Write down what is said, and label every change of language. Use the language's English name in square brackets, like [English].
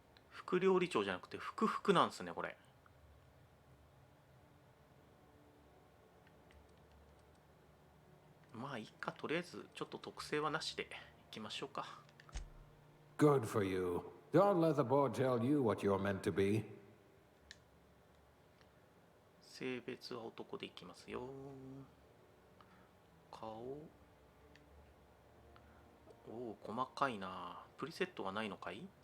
[Japanese] 副料理長じゃなくて副副なんですね、これ。まあいいか、とりあえずちょっと特性はなしでいきましょうか。 [English] Good for you. Don't let the board tell you what you're meant to be. [Japanese] 性別は男でいきますよ。顔、おお細かいな。プリセットはないのかい？